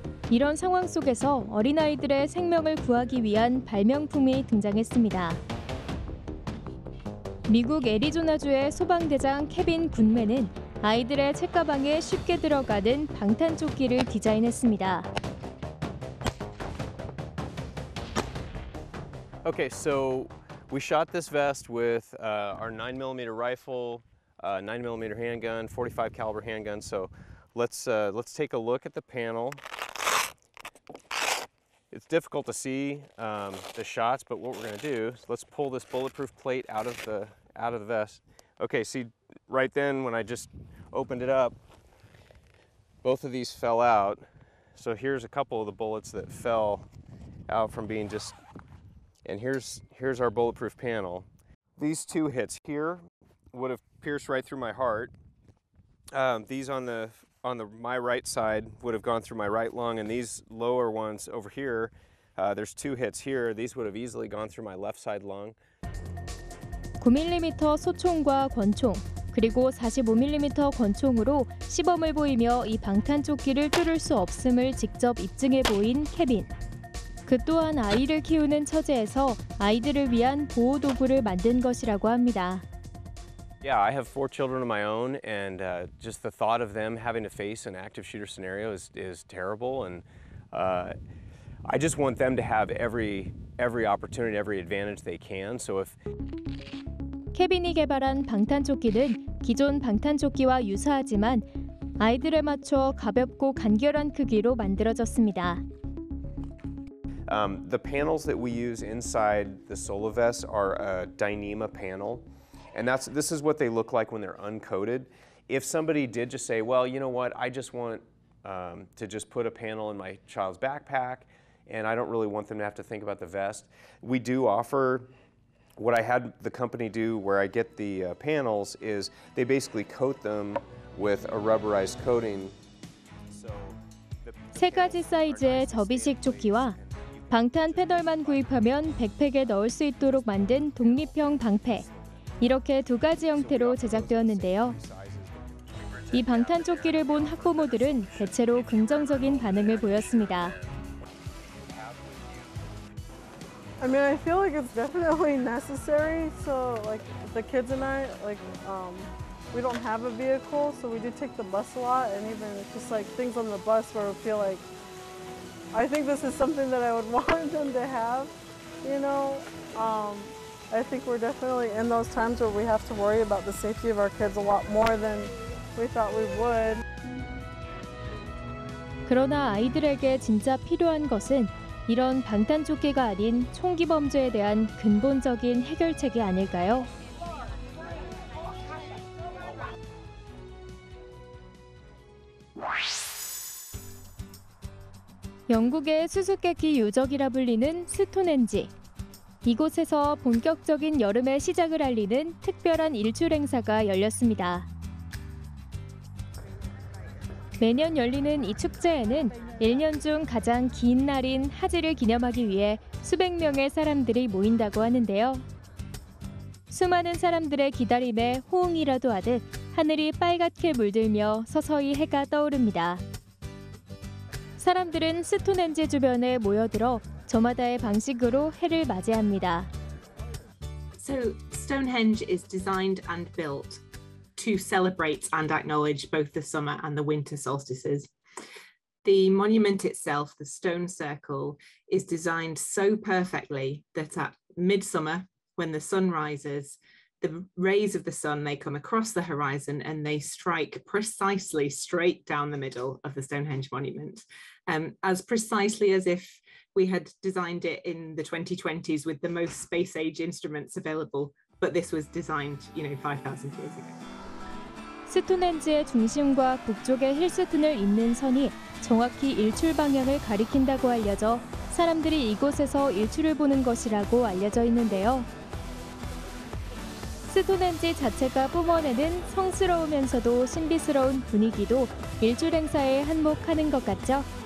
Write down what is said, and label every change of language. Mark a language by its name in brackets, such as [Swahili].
[Korean] 이런 상황 속에서 어린아이들의 생명을 구하기 위한 발명품이 등장했습니다. 미국 애리조나주의 소방대장 케빈 굿맨은 아이들의 책가방에 쉽게 들어가는 방탄조끼를 디자인했습니다. [English] Okay, so we shot this vest with our 9mm rifle, 9mm handgun, 45 caliber handgun. So let's take a look at the panel. It's difficult to see the shots, but what we're going to do is let's pull this bulletproof plate out of the vest. Okay, see right then when I just opened it up, both of these fell out. So here's a couple of the bullets that fell out from being just. And here's our bulletproof panel. These two hits here would have pierced right through my heart. These on my right side would have gone through my right lung, and these lower ones over here, there's two hits here. These would have easily gone through my left side lung. [Korean] 9mm 소총과 권총, 그리고 45mm 권총으로 시범을 보이며 이 방탄조끼를 뚫을 수 없음을 직접 입증해 보인 케빈. 그 또한 아이를 키우는 처제에서 아이들을 위한 보호 도구를 만든 것이라고 합니다. [English] Yeah, I have 4 children of my own, and just the thought of them having to face an active shooter scenario is terrible, and I just want them to have every opportunity, every advantage they can. So if [Korean] 케빈이 개발한 방탄조끼는 기존 방탄조끼와 유사하지만 아이들에 맞춰 가볍고 간결한 크기로 만들어졌습니다. [English] The panels that we use inside the Solo vest are a Dyneema panel, and this is what they look like when they're uncoated. If somebody did just say, well, you know what, I just want to just put a panel in my child's backpack, and I don't really want them to have to think about the vest, we do offer what I had the company do where I get the panels is they basically coat them with a rubberized coating. [Korean] 세 가지 사이즈의 접이식 조끼와 방탄 패널만 구입하면 백팩에 넣을 수 있도록 만든 독립형 방패. 이렇게 두 가지 형태로 제작되었는데요. 이 방탄조끼를 본 학부모들은 대체로 긍정적인 반응을 보였습니다. [English] I mean, I feel like it's definitely necessary. So, like the kids and I, we don't have a vehicle, so we do take the bus a lot, and even just like things on the bus where we feel like, I think this is something that I would want them to have, you know. I think we're definitely in those times where we have to worry about the safety of our kids a lot more than we thought we would. [Korean] 그러나 아이들에게 진짜 필요한 것은 이런 방탄조끼가 아닌 총기 범죄에 대한 근본적인 해결책이 아닐까요? 영국의 수수께끼 유적이라 불리는 스톤헨지. 이곳에서 본격적인 여름의 시작을 알리는 특별한 일출 행사가 열렸습니다. 매년 열리는 이 축제에는 1년 중 가장 긴 날인 하지를 기념하기 위해 수백 명의 사람들이 모인다고 하는데요. 수많은 사람들의 기다림에 호응이라도 하듯 하늘이 빨갛게 물들며 서서히 해가 떠오릅니다. 사람들은 스톤헨지 주변에 모여들어 저마다의 방식으로 해를 맞이합니다. [English] So Stonehenge is designed and built to celebrate and acknowledge both the summer and the winter solstices. The monument itself, the stone circle, is designed so perfectly that at midsummer, when the sun rises, the rays of the sun, they come across the horizon and they strike precisely straight down the middle of the Stonehenge monument, as precisely as if we had designed it in the 2020s with the most space age instruments available, but this was designed, 5,000 years ago. [Korean] 스톤헨지의 중심과 북쪽의 힐스튼을 잇는 선이 정확히 일출 방향을 가리킨다고 알려져 사람들이 이곳에서 일출을 보는 것이라고 알려져 있는데요. 스톤헨지 자체가 뿜어내는 성스러우면서도 신비스러운 분위기도 일출 행사에 한몫하는 것 같죠.